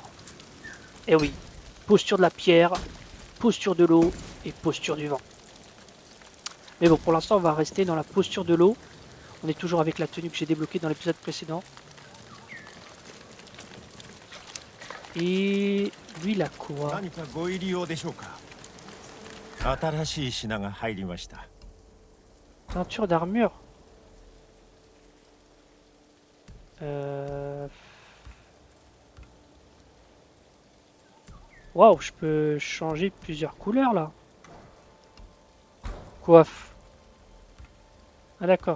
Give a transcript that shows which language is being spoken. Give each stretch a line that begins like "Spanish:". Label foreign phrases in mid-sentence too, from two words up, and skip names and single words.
French: Eh oui, posture de la pierre, posture de l'eau et posture du vent. Mais bon, pour l'instant, on va rester dans la posture de l'eau. On est toujours avec la tenue que j'ai débloquée dans l'épisode précédent. Et lui, il a quoi?
Japanese: 何かご入り用でしょうか。新しい品が入りました。
French: Teinture d'armure. Waouh, je peux changer plusieurs couleurs là. Coiffe. Ah d'accord.